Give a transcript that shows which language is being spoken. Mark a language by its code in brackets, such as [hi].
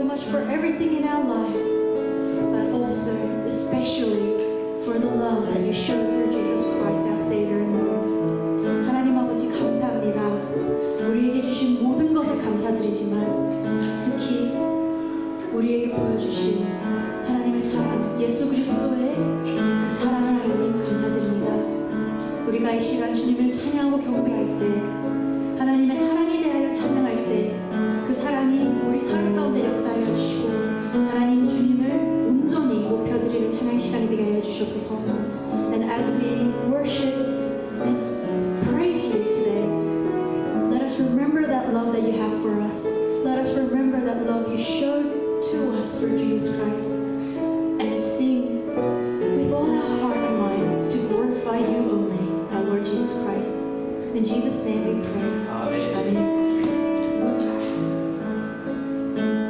[en] For everything in our life, but also especially for the love that you showed through Jesus Christ, our Savior and Lord. [ko] 하나님 아버지 감사합니다. 우리에게 주신 모든 것에 감사드리지만 특히 우리에게 보여주신 하나님의 사랑, 예수 그리스도의 그 사랑을 하나님 감사드립니다. 우리가 이 시간 주님을 찬양하고 경배할 때 하나님의 사랑에 대하여 찬양할 때 그 사랑이 우리 삶 가운데 역사하여 주시고 하나님 주님을 온전히 높여드리는 찬양 시간이 되게 하여 주셔서 [en] And as we worship and praise you today, let us remember that love that you have for us. Let us remember that love you showed to us through Jesus Christ and sing with all our heart and mind to glorify you only, our Lord Jesus Christ. In Jesus' name we pray. Amen. Amen.